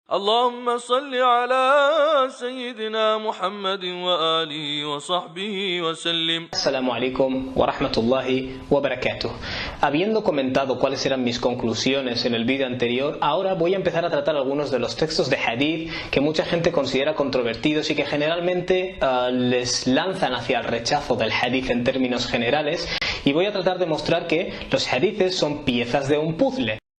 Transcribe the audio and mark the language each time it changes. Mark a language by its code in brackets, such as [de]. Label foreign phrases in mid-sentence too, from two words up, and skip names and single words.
[ar] اللهم صل على سيدنا محمد وآله وصحبه وسلم. السلام عليكم ورحمة الله وبركاته. [es] Habiendo comentado cuáles eran mis conclusiones en el vídeo anterior, ahora voy a empezar a tratar algunos de los textos de hadith que mucha gente considera controvertidos y que generalmente les lanzan hacia el rechazo del hadith en términos generales, y voy a tratar de mostrar que los hadithes son piezas de un puzzle.